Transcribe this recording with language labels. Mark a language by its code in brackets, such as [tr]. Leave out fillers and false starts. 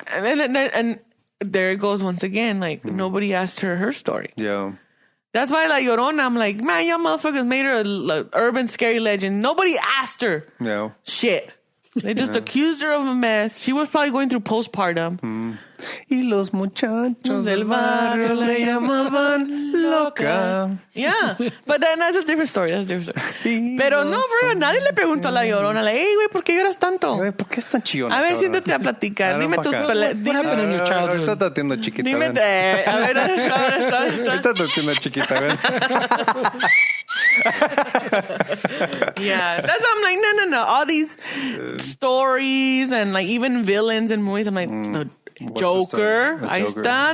[en] And there it goes once again. Like, nobody asked her story. Yeah. That's why La Llorona, I'm like, man, y'all motherfuckers made her a urban scary legend. Nobody asked her. No. Shit. They just accused her of a mess. She was probably going through postpartum. [es] Y los muchachos del barrio le llamaban loca. [en] Yeah, but then that's a different story. [es] Pero no, bro, nadie le preguntó a La Llorona, like, hey, güey, ¿por qué lloras tanto? Güey, ¿por qué es tan chillona? A ver, cabrón? siéntate a platicar. Dime tus peleas. [en] What happened in your childhood? [es] Ahorita te atiendo, chiquita. Dime, ven. a ver, está. Ahorita te atiendo, chiquita. Ven. [en] Yeah, that's why I'm like, no. All these stories and like even villains in movies, I'm like, the Joker. Ahí está.